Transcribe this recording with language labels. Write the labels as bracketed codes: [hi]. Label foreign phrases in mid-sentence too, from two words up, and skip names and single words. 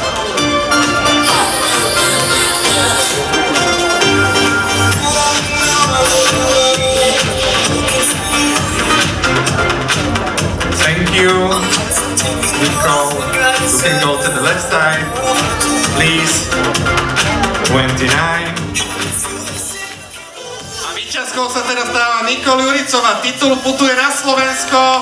[en] Thank you. Nicole, you can go to the left side, please. 29. [sk] A víťazkou sa teraz stáva Nicole Juricová. Titul putuje na Slovensko.